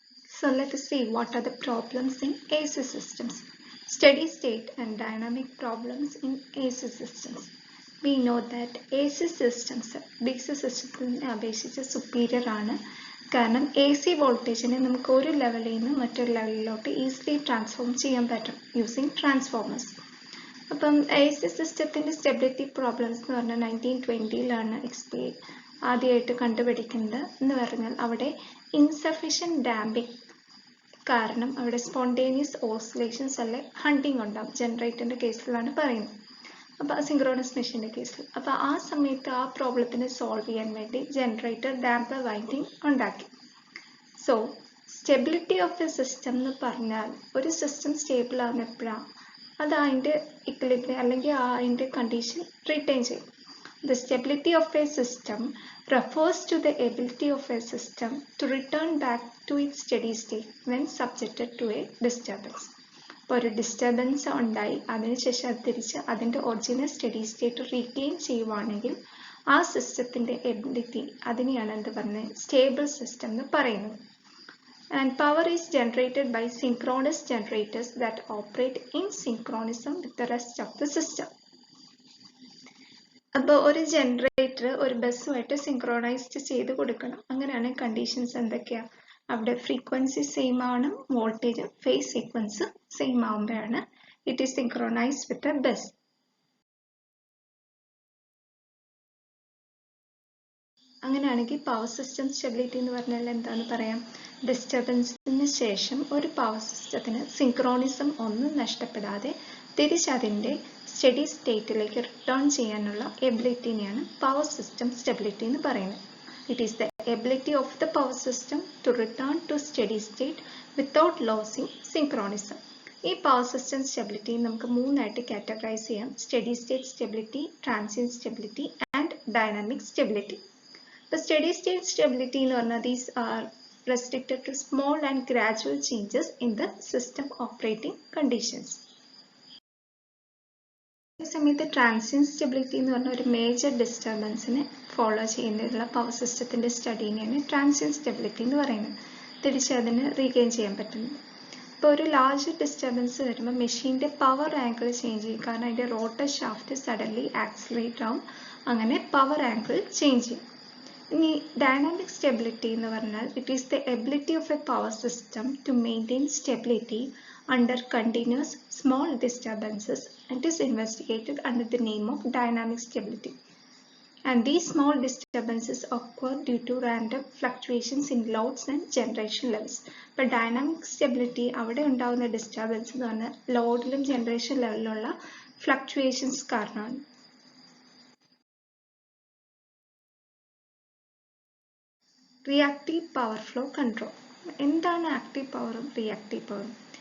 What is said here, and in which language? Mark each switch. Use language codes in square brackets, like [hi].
[en] So let us see what are the problems in AC systems. Steady state and dynamic problems in AC systems. We know that AC systems DC systems [ml] അപേക്ഷിച്ച് [en] superior ആണ്. [ml] കാരണം AC വോൾട്ടേജിനെ നമുക്ക് ഒരു ലെവലിൽ നിന്ന് മറ്റൊരു ലെവലിലോട്ട് easily transform ചെയ്യാൻ പറ്റും [en] Using transformers. [ml] അപ്പം AC സിസ്റ്റത്തിൻ്റെ സ്റ്റെബിലിറ്റി പ്രോബ്ലംസ് എന്ന് പറഞ്ഞാൽ 1920 ആദ്യമായിട്ട് കണ്ടുപിടിക്കുന്നത് എന്ന് പറഞ്ഞാൽ അവിടെ ഇൻസഫിഷ്യൻറ്റ് ഡാമ്പിങ് കാരണം അവിടെ സ്പോണ്ടേനിയസ് ഓസിലേഷൻസ് അല്ലെ ഹണ്ടിങ് ഉണ്ടാവും. ജനറേറ്ററിൻ്റെ കേസിലാണ് പറയുന്നത്. അപ്പോൾ സിങ്ക്രോണസ് മെഷീൻ്റെ കേസിൽ അപ്പോൾ ആ സമയത്ത് ആ പ്രോബ്ലത്തിനെ സോൾവ് ചെയ്യാൻ വേണ്ടി ജനറേറ്റർ ഡാമ്പർ വൈൻഡിങ് ഉണ്ടാക്കി. So stability of A system എന്ന് പറഞ്ഞാൽ ഒരു സിസ്റ്റം സ്റ്റേബിൾ ആവുന്ന എപ്പോഴാണ് അത് അതിൻ്റെ ഇക്വിലിബ്രിയം അല്ലെങ്കിൽ അതിൻ്റെ കണ്ടീഷൻ റിട്ടൈൻ ചെയ്യും. [en] The stability of a system refers to the ability of a system to return back to its steady state when subjected to a disturbance. [ml] ഒരു ഡിസ്റ്റർബൻസ് ഉണ്ടായി അതിനുശേഷം അത് തിരിച്ച് അതിൻ്റെ ഒറിജിനൽ സ്റ്റഡി സ്റ്റേറ്റ് റീഗെയിൻ ചെയ്യുവാണെങ്കിൽ ആ സിസ്റ്റത്തിൻ്റെ എബിലിറ്റി അതിനെയാണ് എന്ത് പറയുന്നത് സ്റ്റേബിൾ സിസ്റ്റം എന്ന് പറയുന്നത്. [en] And power is generated by synchronous generators that operate in synchronism with the rest of the system. [ml] അപ്പോൾ ഒരു ജനറേറ്റർ ഒരു ബസ്സുമായിട്ട് സിങ്ക്രോണൈസ്ഡ് ചെയ്ത് കൊടുക്കണം. അങ്ങനെയാണ് കണ്ടീഷൻസ് എന്തൊക്കെയാണ് അവിടെ ഫ്രീക്വൻസി സെയിം ആണ് വോൾട്ടേജ് ഫേസ് സീക്വൻസ് സെയിം ആകുമ്പോഴാണ് [en] It is synchronized with a bus. [ml] അങ്ങനെയാണെങ്കിൽ പവർ സിസ്റ്റം സ്റ്റെബിലിറ്റി എന്ന് പറഞ്ഞാൽ എന്താണെന്ന് പറയാം. ഡിസ്റ്റർബൻസിന് ശേഷം ഒരു പവർ സിസ്റ്റത്തിന് സിങ്ക്രോണിസം ഒന്നും നഷ്ടപ്പെടാതെ തിരിച്ചതിൻ്റെ സ്റ്റഡി സ്റ്റേറ്റിലേക്ക് റിട്ടേൺ ചെയ്യാനുള്ള എബിലിറ്റിനെയാണ് പവർ സിസ്റ്റം സ്റ്റെബിലിറ്റി എന്ന് പറയുന്നത്. [en] It is the ability of the power system to return to steady state without losing synchronism. [ml] ഈ പവർ സിസ്റ്റം സ്റ്റെബിലിറ്റി നമുക്ക് മൂന്നായിട്ട് കാറ്റഗറൈസ് ചെയ്യാം. [en] Steady state stability, transient stability and dynamic stability. The steady state stability [ml] എന്ന് പറഞ്ഞാൽ [en] these are restricted to small and gradual changes in the system operating conditions. [ml] ഈ സമയത്ത് transient stability എന്ന് പറഞ്ഞാൽ ഒരു മേജർ ഡിസ്റ്റർബൻസിനെ ഫോളോ ചെയ്യുന്നതിനുള്ള പവർ സിസ്റ്റത്തിൻ്റെ സ്റ്റഡീനെയാണ് ട്രാൻസിയന്റ് സ്റ്റെബിലിറ്റി എന്ന് പറയുന്നത്. തിരിച്ച് അതിന് റീഗെയിൻ ചെയ്യാൻ പറ്റുന്നത്. ഇപ്പോൾ ഒരു ലാർജ് ഡിസ്റ്റർബൻസ് വരുമ്പോൾ മെഷീൻ്റെ പവർ ആംഗിൾ ചേഞ്ച് ചെയ്യും. കാരണം അതിൻ്റെ റോട്ടർ ഷാഫ്റ്റ് സഡൻലി ആക്സിലറേറ്റ് ആവും. അങ്ങനെ പവർ ആംഗിൾ ചേഞ്ച് ചെയ്യും. ഇനി ഡൈനാമിക് സ്റ്റെബിലിറ്റി എന്ന് പറഞ്ഞാൽ [en] It is the ability of a power system to maintain stability under continuous small disturbances and is investigated under the name of dynamic stability. And these small disturbances occur due to random fluctuations in loads and generation levels. [ml] ഇപ്പോൾ dynamic stability അവിടെ ഉണ്ടാകുന്ന disturbance എന്ന് പറഞ്ഞാൽ ലോഡിലും generation ലെവലിലുള്ള fluctuations കാരണമാണ്. Reactive power flow control. എന്താണ് active പവറും reactive പവറും?